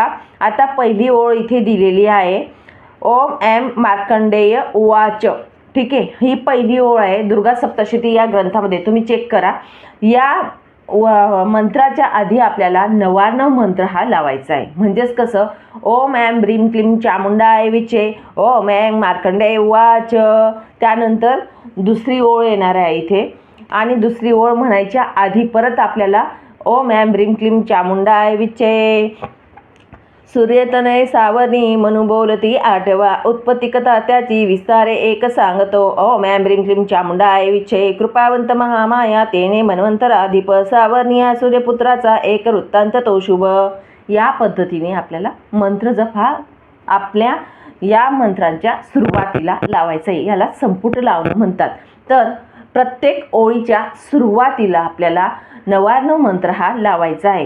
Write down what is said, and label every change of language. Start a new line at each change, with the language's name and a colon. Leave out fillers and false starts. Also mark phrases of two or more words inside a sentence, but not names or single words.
Marathi: आता पहिली ओळ इथे दिलेली आहे,
Sanskrit: ओम एम मार्कंडेय उवाच,
Marathi: ठीक आहे. ही पहिली ओळ आहे दुर्गा सप्तशती या ग्रंथामध्ये, तुम्ही चेक करा. या मंत्राच्या आधी आपल्याला 99 मंत्र हा लावायचा आहे. म्हणजेच कसं,
Sanskrit: ओम ऐं ब्रीं क्लीं चामुंडाय विचे, ओम ऐं मार्कंडेय उवाच.
Marathi: त्यानंतर दुसरी ओळ येणार आहे इथे आणि दुसरी ओळ म्हणायच्या आधी परत आपल्याला
Sanskrit: ओम ऐं ब्रीं क्लीं चामुंडाय विचे,
Marathi: सूर्यतनय सावनी म्हणू बोलती आठवा, उत्पत्ती कथा त्याची विस्तारे एक सांगतो.
Sanskrit: ओम ऐं ब्रीं क्लीं चामुंडाय विचे,
Marathi: कृपावंत महामाया तेने मन्वंतराधिप, सावर्णिया सूर्यपुत्राचा एक वृत्तांत तो शुभ. या पद्धतीने आपल्याला मंत्र जप हा आपल्या या मंत्रांच्या सुरुवातीला लावायचा आहे. याला संपुट लावणं म्हणतात. तर प्रत्येक ओळीच्या सुरुवातीला आपल्याला 99 मंत्र हा लावायचा आहे.